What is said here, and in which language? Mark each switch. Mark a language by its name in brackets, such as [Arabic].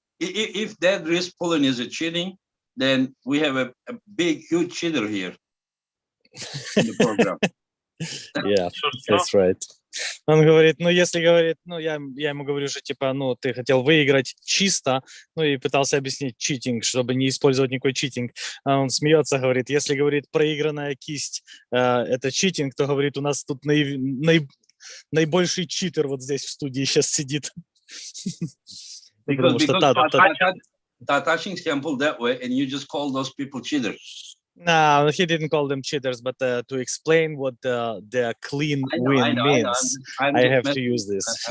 [English] If that wrist pulling is a cheating, then we have a big, huge cheater here in the program. Yeah, that's right. [Russian] Он говорит, ну, если говорит, ну, я ему говорю, что, типа, ну, ты хотел выиграть чисто, ну, и пытался объяснить читинг, чтобы не использовать никакой читинг. А он смеется, говорит, если, говорит, проигранная кисть это читинг, то, говорит, у нас тут наибольший читер вот здесь в студии сейчас сидит. [English] Because Huchings can pull that way, and you just call those people cheaters. No, he didn't call them cheaters, but to explain what the clean win means, I have to use this.